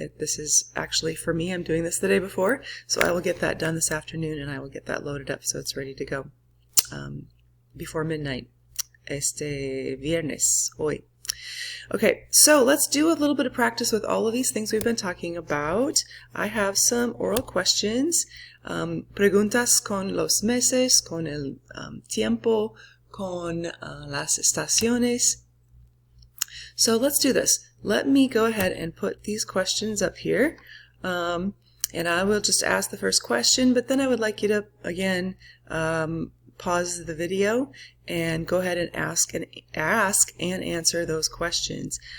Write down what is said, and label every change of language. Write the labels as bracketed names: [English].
[English] This is actually for me. I'm doing this the day before, so I will get that done this afternoon, and I will get that loaded up so it's ready to go before midnight. [Spanish] Este viernes, hoy. [English] Okay, so let's do a little bit of practice with all of these things we've been talking about. I have some oral questions. [Spanish] Preguntas con los meses, con el tiempo, con las estaciones. [English] So let's do this. Let me go ahead and put these questions up here. And I will just ask the first question, but then I would like you to, again, pause the video and go ahead and ask and answer those questions.